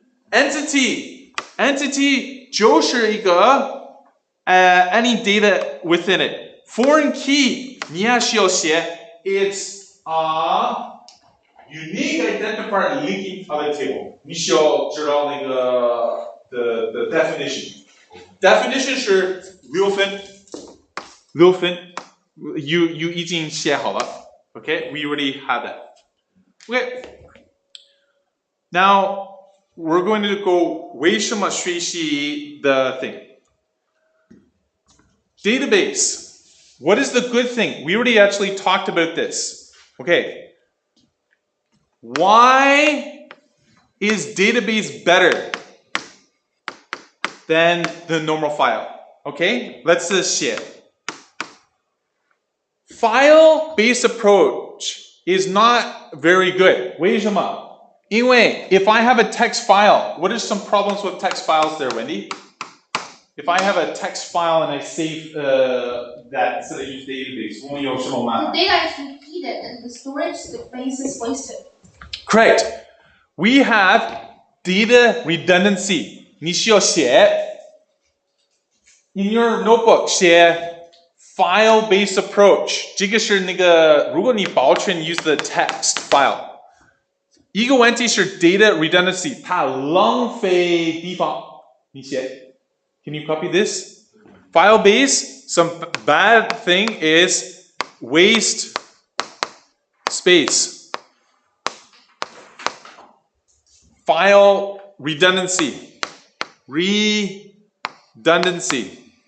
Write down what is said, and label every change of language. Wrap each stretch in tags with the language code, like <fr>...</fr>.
<en>Entity 就是一个 any data within it. Foreign key 你也需要写 it's a unique identifier linking other table. 你需要知道那个 the definition.</en> <zh>definition 是6分，6分。 You 已经写好了。</zh> <en>Okay, we already have that. Okay. Now we're going to go 为什么学习 the thing. Database. What is the good thing? We already actually talked about this. Okay. Why is database better than the normal file? Okay, let's share. File-based approach is not very good.</en> <zh>为什么？</zh> <en>因为 if I have a text file, what are some problems with text files there, Wendy? If I have a text file and I save that instead of use database, 我们有什么麻烦？ The data is repeated and the storage space is wasted. Correct. We have data redundancy. 你需要写 in your notebook 写 file-based approach.</en> <zh>这个是那个如果你保存 use the text file. 一个问题是 data redundancy. 它浪费地方。</zh> <en>你写 Can you copy this? File-based, some bad thing is waste space. File redundancy. Redundancy.</en>